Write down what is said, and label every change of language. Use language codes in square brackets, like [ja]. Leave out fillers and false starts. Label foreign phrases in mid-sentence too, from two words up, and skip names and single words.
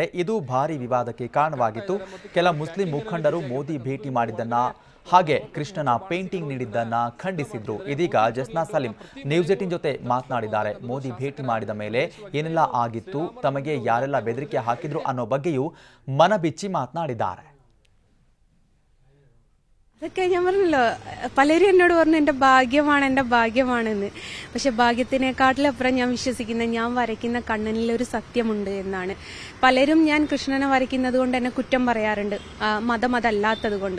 [kn] ಇದು ಭಾರಿ ವಿವಾದಕ್ಕೆ ಕಾರಣವಾಗಿತ್ತು. ಕೆಲ ಮುಸ್ಲಿಂ ಮುಖಂಡರು ಮೋದಿ ಭೇಟಿ ಮಾಡಿದ್ದನ್ನ ಹಾಗೆ ಕೃಷ್ಣನ ಪೇಂಟಿಂಗ್ ನೀಡಿದ್ದನ್ನ ಖಂಡಿಸಿದ್ರು. ಇದೀಗ ಜಸ್ನಾ ಸಲೀಂ ನ್ಯೂಸ್ 18 ಜೊತೆ ಮಾತನಾಡಿದ್ದಾರೆ. ಮೋದಿ ಭೇಟಿ ಮಾಡಿದ ಮೇಲೆ ಏನೆಲ್ಲ ಆಗಿತ್ತು, ತಮಗೆ ಯಾರೆಲ್ಲ ಬೆದರಿಕೆ ಹಾಕಿದ್ರು ಅನ್ನೋ ಬಗ್ಗೆಯೂ മനബിച്ചി മാതനാടിದ್ದಾರೆ. [ml] അതൊക്കെ ഞാൻ പറഞ്ഞല്ലോ, പലരും എന്നോട് പറഞ്ഞു എൻ്റെ ഭാഗ്യമാണെന്ന്. പക്ഷെ ഭാഗ്യത്തിനെക്കാട്ടിലപ്പുറം ഞാൻ വിശ്വസിക്കുന്നത് ഞാൻ വരയ്ക്കുന്ന കണ്ണനിൽ ഒരു സത്യമുണ്ട് എന്നാണ്. പലരും ഞാൻ കൃഷ്ണനെ വരയ്ക്കുന്നത് കൊണ്ട് എന്നെ കുറ്റം പറയാറുണ്ട്, മതം അതല്ലാത്തത് കൊണ്ട്.